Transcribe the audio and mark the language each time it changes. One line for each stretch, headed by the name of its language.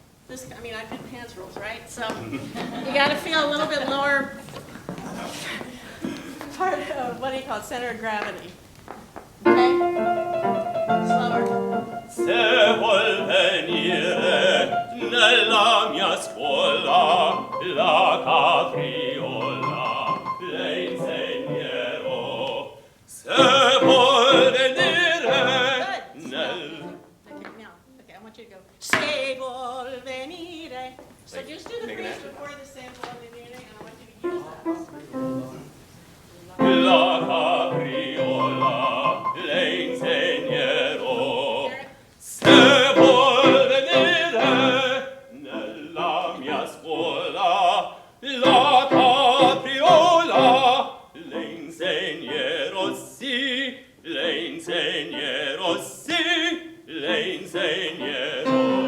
English: I mean, I did pants rolls, right? So you got to feel a little bit lower part of, what do you call it, center of gravity. Okay? Slower.
Italian: se vuol venire nella mia scuola, la capriola le insegnerò. Se vuol venire nel...
English: Okay, I want you to go,
Italian: se vuol venire.
English: So Like, just do the make an phrase action. before the
Italian: se vuol venire,
English: and I want you to use that.
Italian: La capriola le insegnerò. Se vuol venire nella mia scuola, la capriola le insegnerò, sì, le insegnerò, sì, le insegnerò.